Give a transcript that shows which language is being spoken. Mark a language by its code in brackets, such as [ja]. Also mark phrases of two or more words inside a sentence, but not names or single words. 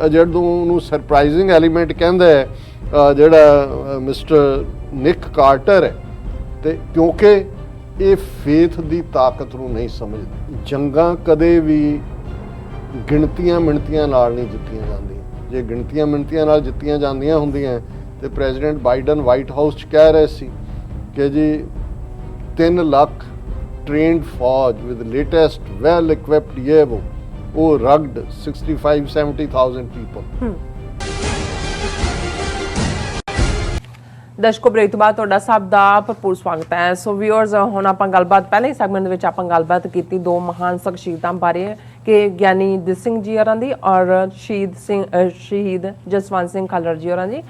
[pa] ਜਦੋਂ ਉਹਨੂੰ [en] surprising element [pa] ਕਹਿੰਦਾ ਹੈ ਜਿਹੜਾ ਮਿਸਟਰ ਨਿਕ ਕਾਰਟਰ ਹੈ, ਤੇ ਕਿਉਂਕਿ ਇਹ ਫੇਥ ਦੀ ਤਾਕਤ ਨੂੰ ਨਹੀਂ ਸਮਝਦੇ। ਜੰਗਾਂ ਕਦੇ ਵੀ ਗਿਣਤੀਆਂ ਮਿਣਤੀਆਂ ਨਾਲ ਨਹੀਂ ਜਿੱਤੀਆਂ ਜਾਂਦੀਆਂ। ਜੇ ਗਿਣਤੀਆਂ ਮਿਣਤੀਆਂ ਨਾਲ ਜਿੱਤੀਆਂ ਜਾਂਦੀਆਂ ਹੁੰਦੀਆਂ ਤੇ ਪ੍ਰੈਜ਼ੀਡੈਂਟ ਬਾਈਡਨ ਵਾਈਟ ਹਾਊਸ 'ਚ ਕਹਿ ਰਹੇ ਸੀ ਕਿ ਜੀ 3 ਲੱਖ trained फौज [en] with latest well equipped [hi] ये वो [en] rugged 65-70,000 people। [pa] ਦਰਸ਼ਕੋ ਬ੍ਰੇਕ ਤੋਂ ਬਾਅਦ ਤੁਹਾਡਾ ਸਭ ਦਾ ਭਰਪੂਰ ਸਵਾਗਤ ਹੈ। [en] so viewers, [pa] ਹੁਣ ਆਪਾਂ ਗੱਲਬਾਤ ਪਹਿਲੇ ਸੈਗਮੈਂਟ ਦੇ ਵਿੱਚ ਆਪਾਂ ਗੱਲਬਾਤ ਕੀਤੀ ਦੋ ਮਹਾਨ ਸ਼ਖਸੀਅਤਾਂ ਬਾਰੇ ਕਿ ਗਿਆਨੀ ਦਿਸ ਸਿੰਘ ਜੀ ਹੋਰਾਂ ਦੀ ਔਰ ਸ਼ਹੀਦ ਜਸਵੰਤ ਸਿੰਘ ਖਾਲੜਾ ਜੀ ਹੋਰਾਂ ਦੀ।